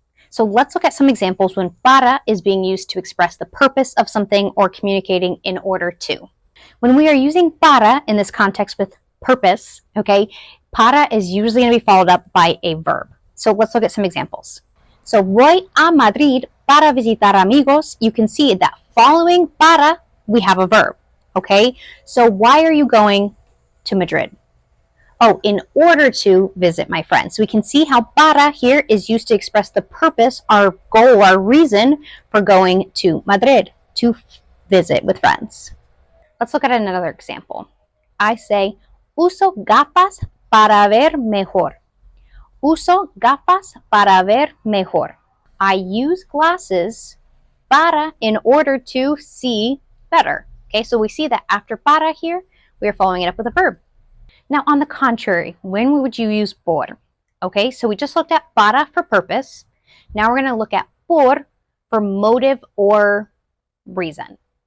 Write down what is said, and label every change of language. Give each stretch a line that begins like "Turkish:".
English: So let's look at some examples when para is being used to express the purpose of something or communicating in order to. When we are using para in this context with purpose, okay, para is usually going to be followed up by a verb. So let's look at some examples.
Spanish: So voy a Madrid para visitar amigos.
English: You can see that following para, we have a verb, okay? So why are you going to Madrid? Oh, in order to visit my friends. So we can see how para here is used to express the purpose, our goal, our reason for going to Madrid, to visit with friends. Let's look at another example. I say,
Spanish: uso gafas para ver mejor. Uso gafas para ver mejor.
English: I use glasses para in order to see better. Okay, so we see that after para here, we are following it up with a verb. Now, on the contrary, when would you use por? Okay, so we just looked at para for purpose. Now we're going to look at por for motive or reason.